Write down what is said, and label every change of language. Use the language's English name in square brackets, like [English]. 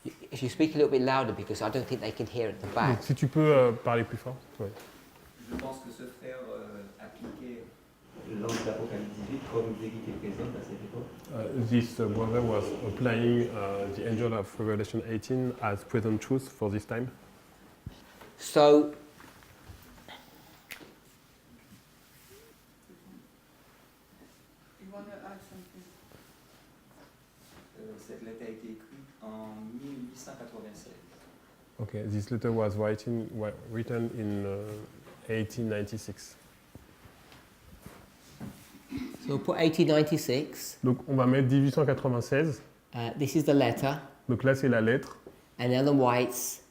[English] If you speak a little bit louder, because I don't think they can hear at the back. [French] Donc si tu peux parler plus fort. Ouais. Je pense que ce frère appliquait l'ange d'Apocalypse 18 comme Guy était présent à cette époque. [English] This brother was applying the angel of Revelation 18 as present truth for this time. So, You want to add something? [French] Cette lettre a été écrite en 1896. [English] Okay, this letter was written in 1896. So we'll put 1896. [French] Donc on va mettre 1896. [English] This is the letter. [French] Donc là c'est la lettre. [English] And Ellen White's